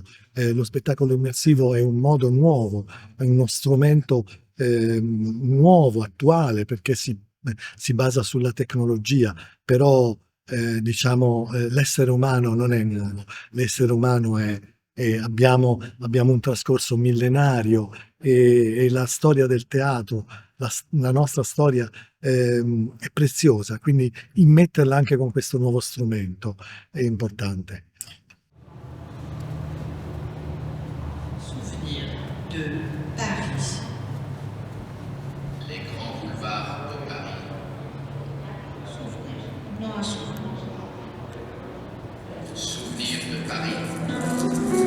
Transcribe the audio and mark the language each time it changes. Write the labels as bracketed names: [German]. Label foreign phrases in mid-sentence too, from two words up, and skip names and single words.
[Italian] Lo spettacolo immersivo è un modo nuovo, è uno strumento nuovo, attuale, perché si basa sulla tecnologia, però diciamo l'essere umano non è nuovo, l'essere umano abbiamo un trascorso millenario e la storia del teatro, la nostra storia è preziosa, quindi immetterla anche con questo nuovo strumento è importante. [French] Souvenir de Paris. Les grands boulevards de Paris. Souvenir. Non un souvenir. Souvenir de Paris. Non.